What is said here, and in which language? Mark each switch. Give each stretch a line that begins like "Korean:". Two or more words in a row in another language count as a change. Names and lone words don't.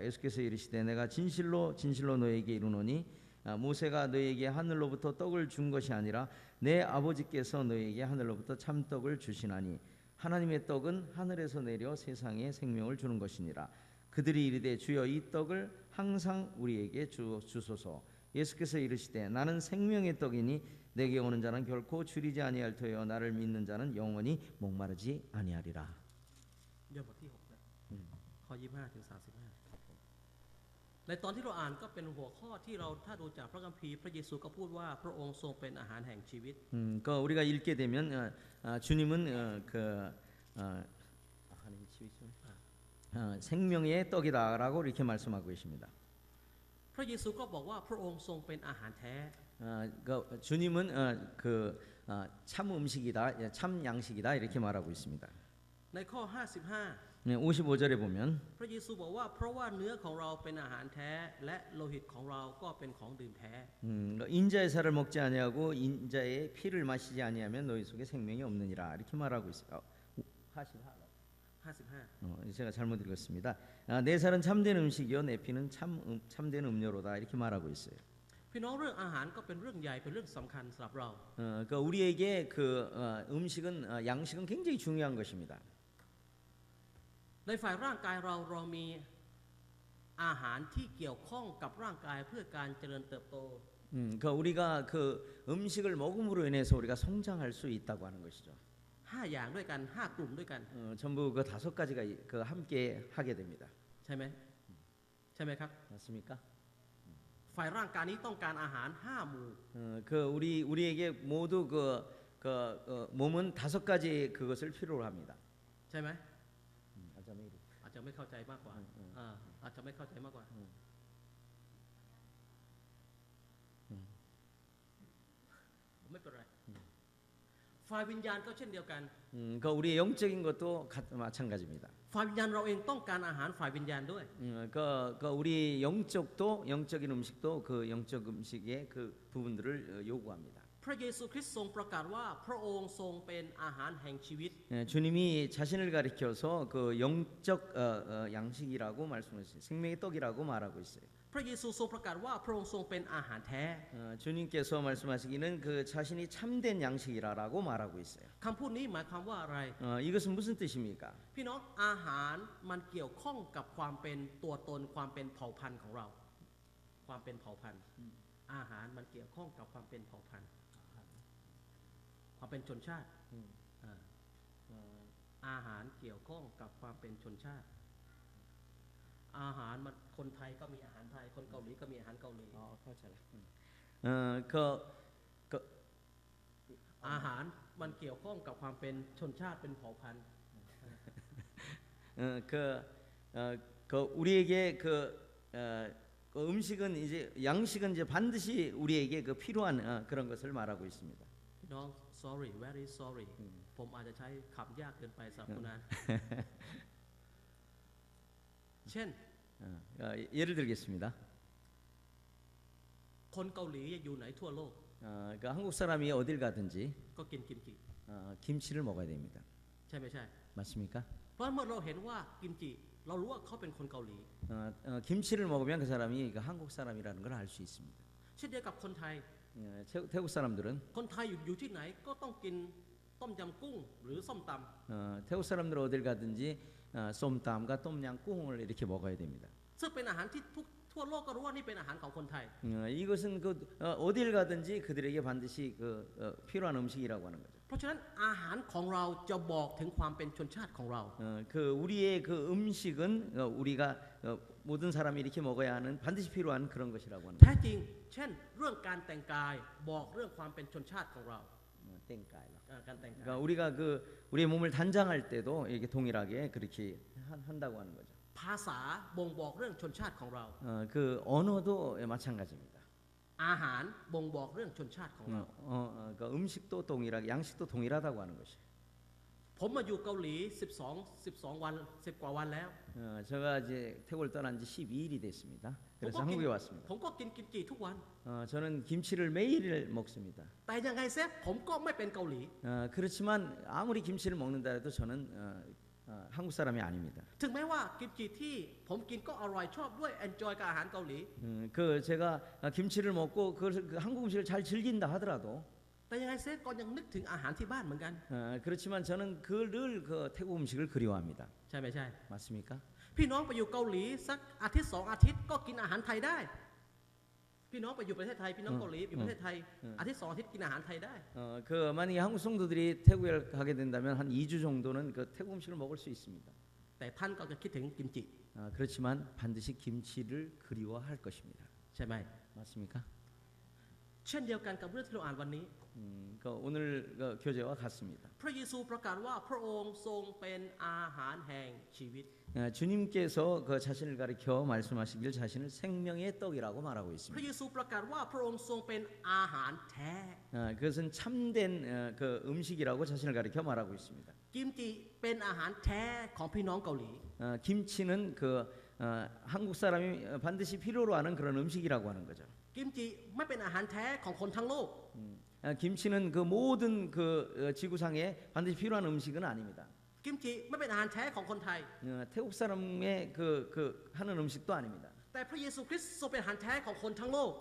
Korean: 예수께서 이르시되 내가 진실로 진실로 너에게 이르노니 모세가 너에게 하늘로부터 떡을 준 것이 아니라 내 아버지께서 너에게 하늘로부터 참떡을 주시나니 하나님의 떡은 하늘에서 내려 세상에 생명을 주는 것이니라. 그들이 이르되 주여 이 떡을 항상 우리에게 주소서. 예수께서 이르시되 나는 생명의 떡이니 내게 오는 자는 결코 줄이지 아니할 터여 나를 믿는 자는 영원히 목마르지 아니하리라.
Thai: ยอห์นบทที่6นะข้อ25 ถึง 35ในตอนที่เราอ่านก็เป็นหัวข้อที่เราถ้าดูจากพระคัมภีร์พระเยซูก็พูดว่าพระองค์ทรงเป็นอาหารแห่งชีวิต
Korean: 그 우리가 읽게 되면 주님은 생명의 떡이다라고 이렇게 말씀하고 계십니다.
Thai: พระเยซูก็บอกว่าพระองค์ทรงเป็นอาหารแท้
Korean: 주님은 참 음식이다, 참 양식이다 이렇게 말하고 있습니다.
Thai: ในข้อ
Korean: 55절에 보면
Thai: 55 พระเยซูบอกว่าเพราะว่าเนื้อของเราเป็นอาหารแท้และโลหิตของเราก็เป็นของดื่มแท้
Korean: 인자의 살을 먹지 아니하고 인자의 피를 마시지 아니하면 너희 속에 생명이 없느니라 이렇게 말하고 있어요. 55 제가 잘못 읽었습니다. 내 살은 참된 음식이요 내 피는 참된 음료로다 이렇게 말하고 있어요.
Thai: พี่น้องเรื่องอาหารก็เป็นเรื่องใหญ่เป็นเรื่องสำคัญสำหรับเรา
Korean: 그러니까 우리에게 그 음식은 양식은 굉장히 중요한 것입니다.
Thai: ในฝ่ายร่างกายเรามีอาหารที่เกี่ยวข้องกับร่างกายเพื่อการเจริญเติบโต
Korean: 그러니까 우리가 그 음식을 먹음으로 인해서 우리가 성장할 수 있다고 하는 것이죠.
Thai: 5 อย่างด้วยกัน5 กลุ่มด้วยกัน
Korean: 전부 그 5가지가 그 함께 하게 됩니다.
Thai: ใช่ไหมครับ
Korean: 맞습니까?
Thai: ฝ่ายร่างกายนี้ต้องการอาหาร5 หมู่
Korean: 그 우리에게 모두 그 몸은 5가지 그것을 필요로 합니다.
Thai: ใช่ไหมอาจจะไม่เข้าใจมากกว่าอาจจะไม่เข้าใจมากกว่าไม่เป็นไรฝ่ายวิญญาณก็เช่นเดียวกัน
Korean: 그 우리의 영적인 것도 마찬가지입니다.
Thai: ฝ่ายวิญญาณเราเองต้องการอาหารฝ่ายวิญญาณด้วย
Korean: 그 우리 영적인 음식도 그 영적 음식의 그 부분들을 요구합니다.
Thai: พระเยซูคริสต์ทรงประกาศว่าพระองค์ทรงเป็นอาหารแห่งชีวิต
Korean: 주님이 자신을 가리켜서 그 영적 양식이라고 말씀하셨어요. 생명의 떡이라고 말하고 있어요.
Thai: พระเยซูทรงประกาศว่าพระองค์ทรงเป็นอาหารแท้
Korean: 주님께서 말씀하시기는 그 자신이 참된 양식이라고 말하고 있어요.
Thai: คำพูดนี้หมายความว่าอะไร
Korean: 이것은 무슨 뜻입니까?
Thai: พี่น้องอาหารมันเกี่ยวข้องกับความเป็นตัวตนความเป็นเผ่าพันธุ์ของเรา ความเป็นเผ่าพันธุ์อาหารมันเกี่ยวข้องกับความเป็นเผ่าพันธุ์ความเป็นชนชาติอาหารเกี่ยวข้องกับความเป็นชนชาติอาหารมันคนไทยก็มีอาหารไทยคนเกาหลีก็มีอาหารเกาหลี เข้าใจแล้ว อาหารมันเกี่ยวข้องกับความเป็นชนชาติเป็นเผ่าพันธุ์
Korean: 우리에게 그 음식은 이제 양식은 이제 반드시 우리에게 그 필요한 그런 것을 말하고 있습니다.
Thai: พี่น้อง
English: sorry very sorry
Thai: ผมอาจจะใช้คำยากเกินไปสำหรับคุณนั้น เช่น
Korean: 예를 들겠습니다.
Thai: คนเกาหลีอยู่ไหนทั่วโลก
Korean: 그 한국 사람이 어딜 가든지
Thai: ก็กินกิมจิ
Korean: 김치를 먹어야 됩니다.
Thai: ใช่ไม่ใช่
Korean: 맞습니까?
Thai: เพราะเมื่อเราเห็นว่ากิมจิเรารู้ว่าเขาเป็นคนเกาหลี
Korean: 김치를 먹으면 그 사람이 그 한국 사람이라는 걸 알 수 있습니다.
Thai: เช่นเดียวกับคนไทย
Korean: 태국 사람들은
Thai: คนไทยอยู่ที่ไหนก็ต้องกินต้มยำกุ้งหรือส้มตำ
Korean: 태국 사람들 어딜 가든지 쏨땀과 똠양꿍을 이렇게 먹어야 됩니다.
Thai: ซึ่งเป็นอาหารที่ทั่วโลกก็รู้ว่านี่เป็นอาหารของคนไทย
Korean: 이것은 그 어딜 가든지 그들에게 반드시 그 필요한 음식이라고 하는 거죠.
Thai: เพราะฉะนั้นอาหารของเราจะบอกถึงความเป็นชนชาติของเรา
Korean: 그 우리의 그 음식은 우리가 모든 사람이 이렇게 먹어야 하는 반드시 필요한 그런 것이라고 하는
Thai: แท้
Korean: 거죠.
Thai: จริง เช่น เรื่องการแต่งกายบอกเรื่องความเป็นชนชาติของเรา 땡까이. การแต่งกาย
Korean: 그러니까 우리가 그 우리의 몸을 단장할 때도 이렇게 동일하게 그렇게 한다고 하는 거죠.
Thai: ภาษาบ่งบอกเรื่องชนชาติของเรา
Korean: 그 언어도 마찬가지입니다.
Thai: อาหารบ่งบอกเรื่องชนชาติของเรา
Korean: 그 음식도 동일하게 양식도 동일하다고 하는 것이.
Thai: ผมมาอยู่เกาหลี12 วัน10 กว่าวันแล้ว
Korean: 제가 이제 태국을 떠난 지 12일이 됐습니다. 그래서 한국에 왔습니다.
Thai: ผมก็กินกิมจิทุกวัน
Korean: 저는 김치를 매일 먹습니다.
Thai: แต่ยังไงเซฟผมก็ไม่เป็นเกาหลี
Korean: 그렇지만 아무리 김치를 먹는다 해도 저는 한국 사람이 아닙니다.
Thai: ถึงแม้ว่ากิมจิที่ผมกินก็อร่อยชอบด้วย enjoy กับอาหารเกาหลี
Korean: 그 제가 김치를 먹고 그 한국 음식을 잘 즐긴다 하더라도
Thai: แต่ยังไงเซฟก็ยังนึกถึงอาหารที่บ้านเหมือนกัน
Korean: 그렇지만 저는 늘 그 태국 음식을 그리워합니다.
Thai: ใช่ไม่ใช่
Korean: 맞습니까?
Thai: พี่น้องไปอยู่เกาหลีสักอาทิตย์2 อาทิตย์ก็กินอาหารไทยได้ พี่น้องไปอยู่ประเทศไทยพี่น้องเกาหลีอยู่ประเทศไทยอาทิตย์2 อาทิตย์กินอาหารไทยได้
Korean: 그 만약에 한국 성도들이 태국에 가게 된다면 한 2주 정도는 그 태국 음식을 먹을 수 있습니다.
Thai: แต่ท่านก็จะคิดถึงกิมจิ
Korean: 그렇지만 반드시 김치를 그리워할 것입니다.
Thai: ใช่ไหม
Korean: 맞습니까?
Thai: เช่นเดียวกันกับเรื่องที่เราอ่านวันนี้
Korean: 그 오늘 그 교재와 같습니다.
Thai: พระเยซูประกาศว่าพระองค์ทรงเป็นอาหารแห่งชีวิต
Korean: 주님께서 그 자신을 가리켜 말씀하시길 자신을 생명의 떡이라고 말하고
Thai: พระ
Korean: 있습니다.
Thai: เยซูประกาศว่าพระองค์ทรงเป็นอาหารแท้
Korean: 그것은 참된 그 음식이라고 자신을 가리켜 말하고 있습니다.
Thai: กิมจิเป็นอาหารแท้ของพี่น้องเกาหลี
Korean: 김치는 그 한국 사람이 반드시 필요로 하는 그런 음식이라고 하는 거죠.
Thai: กิมจิไม่เป็นอาหารแท้ของคนทั้งโลก
Korean: 김치는 그 모든 그 지구상에 반드시 필요한 음식은 아닙니다.
Thai: กิมจิไม่เป็นอาหารแท้ของคนไทย
Korean: 태국 사람의 그 하는 음식도 아닙니다.
Thai: แต่พระเยซูคริสต์ทรงเป็นอาหารแท้ของคนทั้งโลก